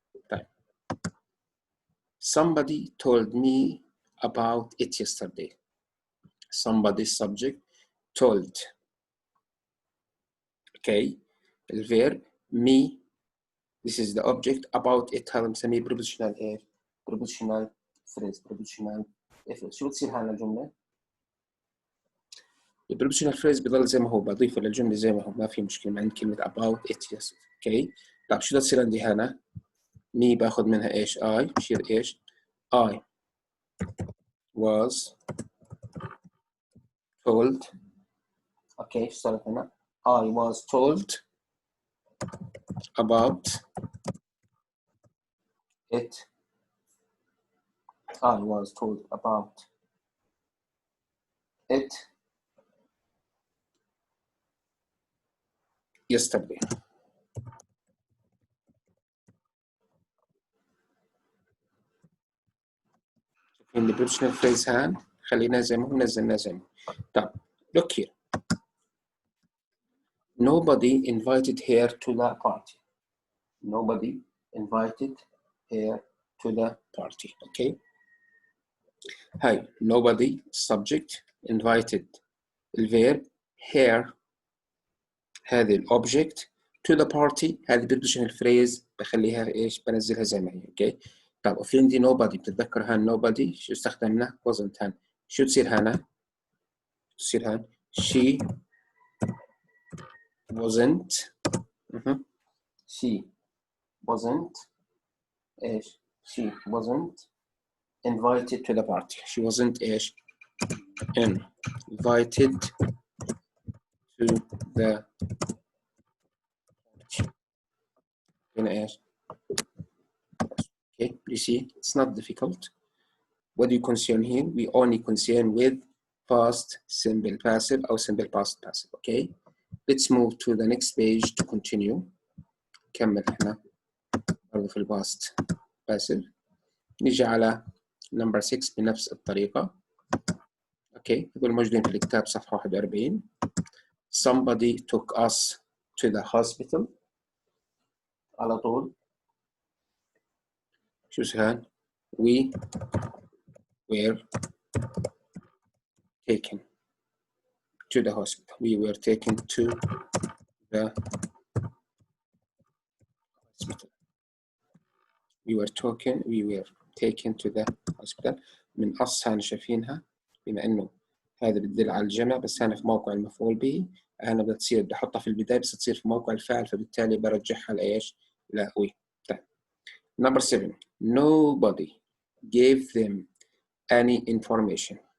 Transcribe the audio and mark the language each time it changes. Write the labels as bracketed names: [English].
[English] طيب somebody told me about it yesterday. somebody subject told. okay الverb me, this is the object, about it [Arabic] هذا بنسميه [English] prepositional ايش prepositional phrase. prepositional phrase. [Arabic] شو بتصير هاي الجملة؟ البروبوزيشنال فريز بيضل زي ما هو، بضيفه للجملة زي ما هو، ما في مشكلة. ما عندي كلمة [English] about it yes. [Arabic] اوكي طيب شو تصير عندي هنا؟ مي باخذ منها ايش؟ I بصير ايش؟ [English] I was told. [Arabic] اوكي ايش صارت هنا؟ [English] I was told about it. I was told about it yesterday. [Arabic] شوفين البروبوزيشنال فريز هان خلينا زي ما هو، نزلنا زي ما هو. [English] طيب look here. Nobody invited her to the party. Nobody invited her to the party. Okay. Hi. Nobody subject invited. [Arabic] الverb her هذه الobject [English] to the party [Arabic] هذه prepositional phrase بخليها ايش؟ بنزلها زي ما هي. اوكي طب وفي عندي nobody بتتذكر هان nobody شو استخدمنا؟ wasn't هان. شو تصير هنا؟ تصير هان [English] she wasn't. she wasn't ايش؟ she wasn't invited to the party. she wasn't ايش؟ invited to the هنا ايش؟ okay you see it's not difficult. What do you concern here? We only concern with past simple passive or simple past passive. Okay let's move to the next page to continue. [Arabic] نكمل احنا برضه في الباست passive. نيجي على number 6 بنفس الطريقة. اوكي هذول موجودين في الكتاب صفحة 41. [English] Somebody took us to the hospital. [Arabic] على طول شو اسمها؟ [English] We were taken to the hospital. We were taken to the hospital. We were taken to the hospital. [Arabic] من us هان شايفينها بما انه هذا بتدل على الجمع بس هنا في موقع المفعول به. هنا بتصير بدي احطها في البداية بس تصير في موقع الفاعل فبالتالي برجعها لايش؟ لا we. [English] طيب number 7. Nobody gave them any information.